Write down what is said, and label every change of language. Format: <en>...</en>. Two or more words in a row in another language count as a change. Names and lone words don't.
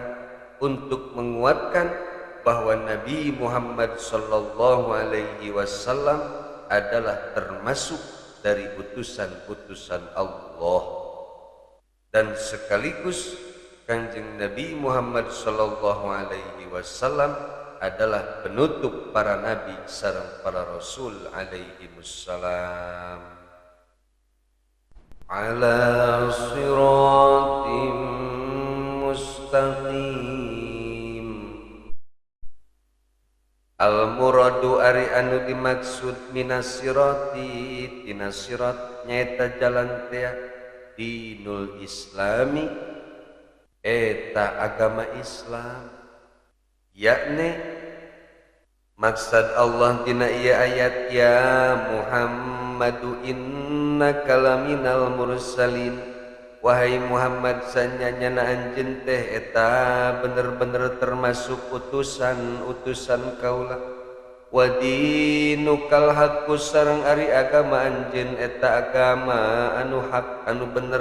<id>untuk menguatkan bahwa Nabi Muhammad</id> <ar>صلى الله عليه وسلم</ar> <id>adalah termasuk dari utusan-utusan Allah, dan sekaligus Kanjeng Nabi Muhammad</id> <ar>صلى الله عليه وسلم</ar> <id>adalah penutup para nabi sareng para rasul</id> <ar>عليه السلام. على صراط مستقيم.</ar> <su>Al-muradu ari anu dimaksud</su> <ar>من الصراط</ar> <su>tina sirat nyaeta jalan teh dinul islami eta agama Islam, yakni maksud Allah dina ieu ayat</su> <ar>يا محمد إنك لمن المرسلين,</ar> <su>wahai Muhammad sanyana anjeun teh eta bener-bener termasuk utusan-utusan kaula,</su> <ar>ودينك الحق</ar> <su>sareng ari agama anjeun eta agama anu hak anu bener.</su>